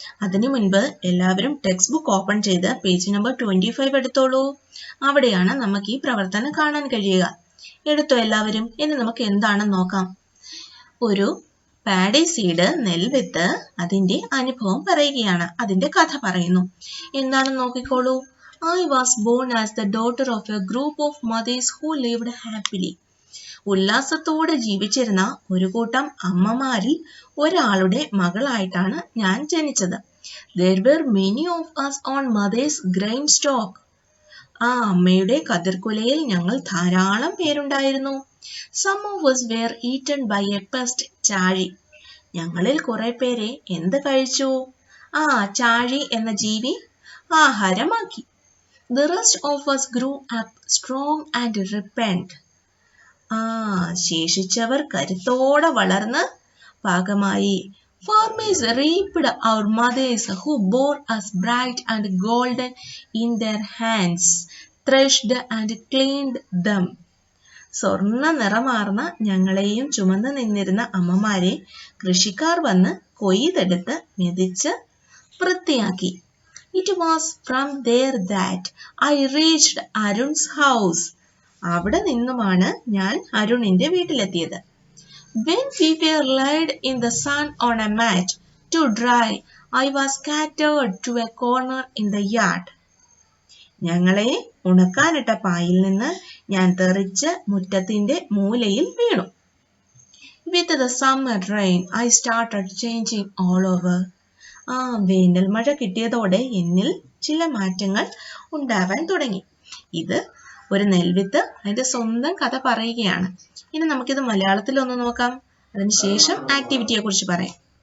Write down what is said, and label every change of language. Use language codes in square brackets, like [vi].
[ml] അതിനു മുൻപ് എല്ലാവരും ടെക്സ്റ്റ് ബുക്ക് ഓപ്പൺ ചെയ്ത് പേജ് നമ്പർ 25 എടുത്തോളൂ. അവിടെയാണ് നമുക്ക് ഈ പ്രവർത്തനം കാണാൻ കഴിയുക. എടുത്തോ എല്ലാവരും? ഇനി നമുക്ക് എന്താണെന്ന് നോക്കാം. ഒരു പാഡി സീഡ്, നെൽവിത്ത്, അതിന്റെ അനുഭവം പറയുകയാണ്. അതിന്റെ കഥ പറയുന്നു. എന്താണെന്ന് നോക്കിക്കോളൂ. [en] I was born as the daughter of a group of mothers who lived happily. [ml] ഉല്ലാസത്തോടെ ജീവിച്ചിരുന്ന ഒരു കൂട്ടം അമ്മമാരിൽ ഒരാളുടെ മകളായിട്ടാണ് ഞാൻ ജനിച്ചത്. [en] There were many of us on mother's grain stalk. [ml] ആ അമ്മയുടെ കതിർക്കുലയിൽ ഞങ്ങൾ ധാരാളം പേരുണ്ടായിരുന്നു. [en] Some of us were eaten by a pest, ചാഴി. [ml] ഞങ്ങളിൽ കുറെ പേരെ എന്ത് കഴിച്ചു? ചാഴി എന്ന ജീവി ആഹാരമാക്കി. [en] The rest of us grew up strong and ripened. [ml] ശേഷിച്ചവർ കരുത്തോടെ വളർന്ന് പാകമായി. [en] Farmers reaped our mothers who bore us bright and golden in their hands, threshed and cleaned them. [ml] സ്വർണ്ണ നിറമാർന്ന ഞങ്ങളെയും ചുമന്ന് നിന്നിരുന്ന അമ്മമാരെ കൃഷിക്കാർ വന്ന് കൊയ്തെടുത്ത് മെതിച്ച് വൃത്തിയാക്കി. [en] It was from there that I reached Arun's house. [ml] അവിടെ നിന്നുമാണ് ഞാൻ അരുണിന്റെ വീട്ടിലെത്തിയത്. [en] When we were laid in the sun on a mat to dry, I was scattered to a corner in the yard. [ml] ഞങ്ങളെ ഉണക്കാനിട്ട പായിൽ നിന്ന് ഞാൻ തെറിച്ച് മുറ്റത്തിന്റെ മൂലയിൽ വീണു. [en] With the summer rain, I started changing all over. [ml] വേനൽ മഴ കിട്ടിയതോടെ എന്നിൽ ചില മാറ്റങ്ങൾ ഉണ്ടാവാൻ തുടങ്ങി. ഇത് ഒരു നെൽവിത്ത് അതിന്റെ സ്വന്തം കഥ പറയുകയാണ്. ഇനി നമുക്കിത് മലയാളത്തിൽ ഒന്ന് നോക്കാം. അതിനുശേഷം ആക്ടിവിറ്റിയെ കുറിച്ച് പറയാം.